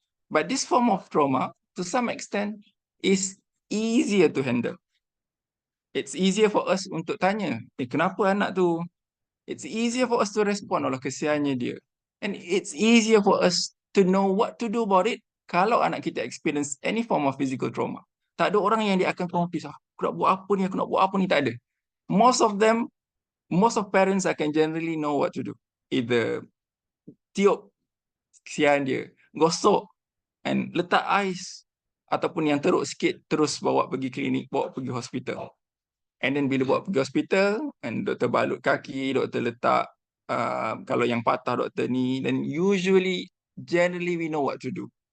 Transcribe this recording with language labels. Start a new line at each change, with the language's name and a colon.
English: But this form of trauma, to some extent, is easier to handle. It's easier for us
Malay: untuk tanya, kenapa anak tu?
English: It's easier for us to respond,
Malay: Allah kesiannya dia.
English: And it's easier for us to know what to do about it
Malay: kalau anak kita
English: experience any form of physical trauma.
Malay: Tak ada orang yang dia akan confuse, aku nak buat apa ni, tak ada.
English: Most of parents akan generally know what to do.
Malay: Either tiup kesian dia, gosok, and letak ais, ataupun yang teruk sikit, terus bawa pergi klinik, bawa pergi hospital.
English: And then
Malay: bila bawa pergi hospital, and doktor balut kaki, doktor letak, kalau yang patah doktor ni,
English: then generally we know what to do.